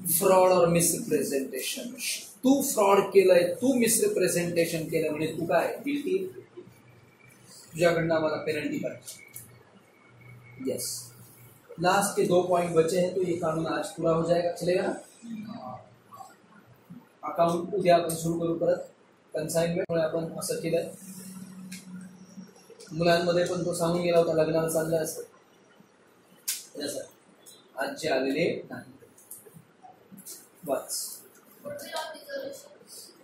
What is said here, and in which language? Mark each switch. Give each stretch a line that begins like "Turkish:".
Hindi: Fraud और मिसरिप्रेझेंटेशन.
Marathi: तू fraud केलंय, तू मिसरिप्रेझेंटेशन केलं म्हणजे तू काय गिल्टी. तुझ्याकडनं आम्हाला पेनल्टी पाहिजे.
English: Yes.
Hindi: लास्ट के 2 पॉइंट बचे हैं तो ये कानून आज पूरा हो जाएगा. चलेगा.
Marathi: अकाउंट उद्या आपण सुरू करू परत. कन्साइनमेंट आपण असं केलंय. मुलांमध्ये पण तो सांगून गेला होता लग्नाला चाललं असं. आज जे आलेले नाही. बस.